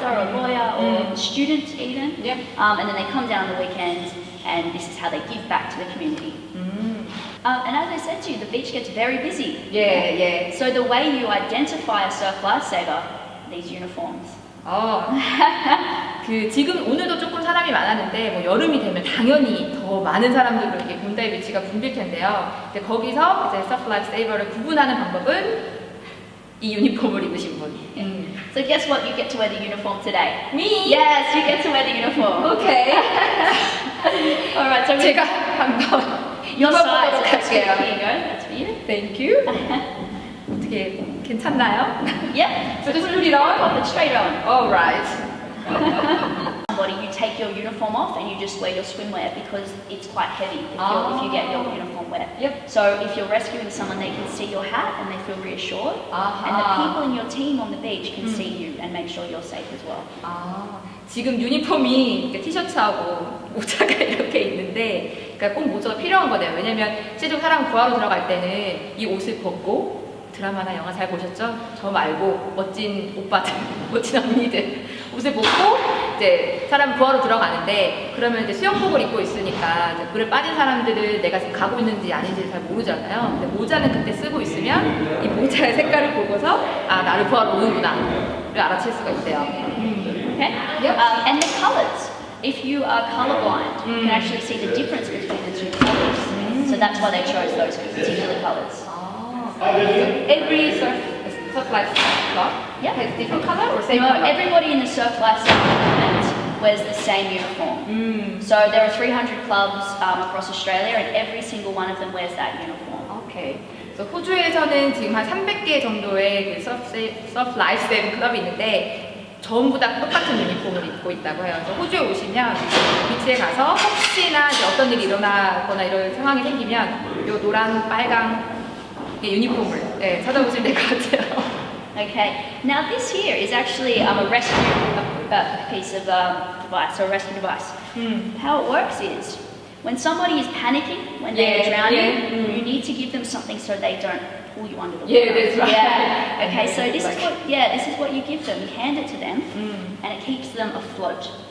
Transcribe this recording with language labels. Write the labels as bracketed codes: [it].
[en] doctor, a lawyer, or a student even. Yep. And then they come down on the weekends, and this is how they give back to the community. And as I said to you, the beach gets very busy. Yeah. So the way you identify a surf lifesaver, these uniforms. [ko] 그 지금 오늘도 조금 사람이 많았는데 뭐 여름이 되면 당연히 더 많은 사람들로 이렇게 본다이 비치가 붐빌 텐데요. 근데 거기서 이제 서프 라이프 세이버를 구분하는 방법은 이 유니폼을 입으신 분. [en] So guess what? You get to wear the uniform today. Me? Yes, you get to wear the uniform. [ko] 오케이. [en] Alright, so [ko] 제가 한번 [en] your size. [ko] 입어보도록 [en] That's good. [ko] 할게요. [en] Here you go. That's for you. Thank you. [ko] 어떻게 괜찮나요? [en] Yep. So just put it on? Pop it straight on. Alright. Somebody, you take your uniform off and you just wear your swimwear because it's quite heavy if you get your uniform wet. Yep. So if you're rescuing someone, they can see your hat and they feel reassured. [ko] 아하. [en] And the people in your team on the beach can see you and make sure you're safe as well. [ko] 지금 유니폼이 이렇게 티셔츠하고 모자가 이렇게 있는데 그러니까 꼭 모자가 필요한 거네요. 왜냐면 실제로 사람 구하러 들어갈 때는 이 옷을 벗고 드라마나 영화 잘 보셨죠? 저 말고 멋진 오빠들, 멋진 언니들 옷을 벗고 이제 사람 구하러 들어가는데 그러면 이제 수영복을 입고 있으니까 이제 물에 빠진 사람들을 내가 지금 가고 있는지 아닌지 잘 모르잖아요. 근데 모자는 그때 쓰고 있으면 이 모자의 색깔을 보고서 아 나를 구하러 오는구나를 알아챌 수가 있대요. [en] Okay? Yep. And the colors. If you are colorblind, you can actually see the difference between the two colors. So that's why they chose those particular colors. Every surf life club Yep. has different color or same No, color? everybody in the surf lifestyle movement wears the same uniform. So there are 300 clubs across Australia, and every single one of them wears that uniform. [ko] 오케이. 그래서 호주에서는 지금 한 300개 정도의 그 서프 라이프 세이빙 클럽이 있는데 전부 다 똑같은 유니폼을 입고 있다고 해요. 그래서 호주에 오시면 비치에 가서 혹시나 이제 어떤 일이 일어나거나 이런 상황이 생기면 요 노란, 빨강 유니폼을 찾아보시면 될 것 같아요. [en] Okay, now this here is actually a rescue piece of device, or a rescue device. How it works is, when somebody is panicking, when they're drowning, you need to give them something so they don't pull you under the water. Yeah, that's right. Yeah. Okay, so this is what you give them. You hand it to them, and it keeps them afloat.